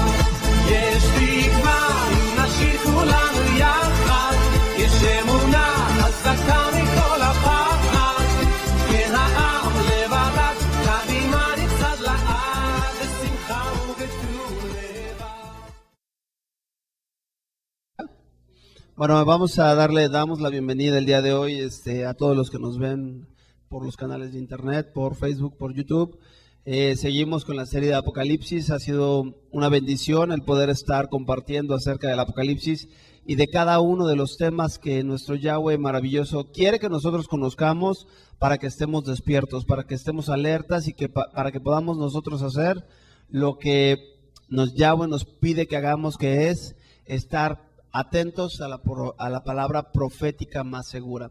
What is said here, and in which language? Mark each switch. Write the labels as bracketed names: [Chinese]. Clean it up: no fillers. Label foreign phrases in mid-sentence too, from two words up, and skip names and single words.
[Hebrew] יש תקווה אם נשאיר כולנו יחד, יש אמונה חזקה מכל הפחד, כן העם לבדד, קדימה נצעד לעד, בשמחה ובטוב לבד. [Spanish] Bueno, damos la bienvenida el día de hoy a todos los que nos ven por los canales de internet, por Facebook, por YouTube. Seguimos con la serie de Apocalipsis. Ha sido una bendición el poder estar compartiendo acerca del Apocalipsis y de cada uno de los temas que nuestro Yahweh maravilloso quiere que nosotros conozcamos para que estemos despiertos, para que estemos alertas y para que podamos nosotros hacer lo que Yahweh nos pide que hagamos, que es estar atentos a la palabra profética más segura.